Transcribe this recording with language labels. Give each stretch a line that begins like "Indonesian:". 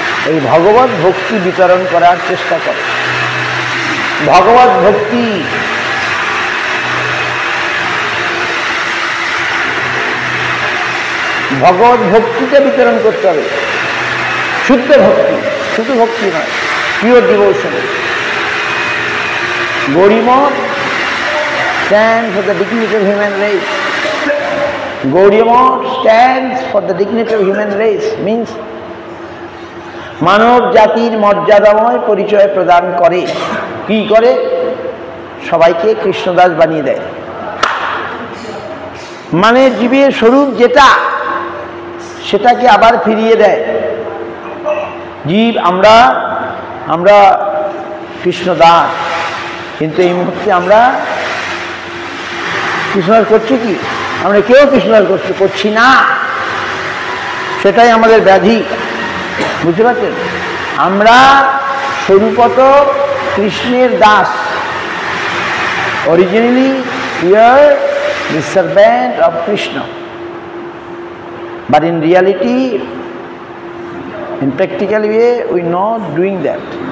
Bangla: এই ভগবত ভক্তি বিতরণ করার চেষ্টা করে। ভগবত ভক্তি ভগবত ভক্তিকে বিতরণ করতে হবে, শুদ্ধ ভক্তি, শুধু ভক্তি নয়,
English: Pure devotion. Gaudiya Math stands for the dignity of human race. Gaudiya Math stands for the dignity of human race, means
Bangla: মানব জাতির মর্যাদাময় পরিচয় প্রদান করে। কি করে? সবাইকে কৃষ্ণদাস বানিয়ে দেয়। মানে জীবের স্বরূপ যেটা, সেটাকে আবার ফিরিয়ে দেয়। জীব আমরা কৃষ্ণদাস, কিন্তু এই মুহূর্তে আমরা কৃষ্ণদাস করছি কি? আমরা কেউ কৃষ্ণদাস করছি না, সেটাই আমাদের ব্যাধি। বুঝতে পারছেন? আমরা স্বরূপত কৃষ্ণের Das, originally
English: we are the servant of Krishna, But in reality, in practical way, we not doing that.